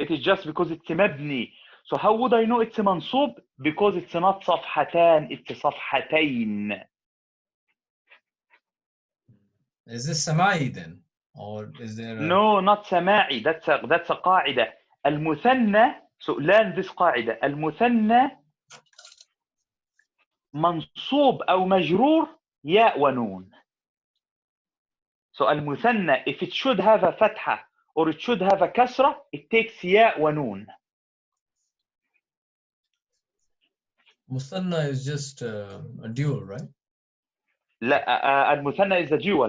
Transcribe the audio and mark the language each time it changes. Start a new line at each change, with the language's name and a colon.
English: It is just because it's mabni. So how would I know it's a mansub? Because it's not صفحتان, it's صفحتين. Is this samai then, or is there? No, not سماعي. That's a قاعدة.
Arabic: المثنى.
English: So learn this قاعدة.
Arabic: المثنى منصوب أو مجرور ياء ونون.
English: So المثنى, if it should have a فتحة or it should have a kasra, it takes ياء ونون. Musanna is just a dual, right?
Arabic: لا
English: المثنى is the dual.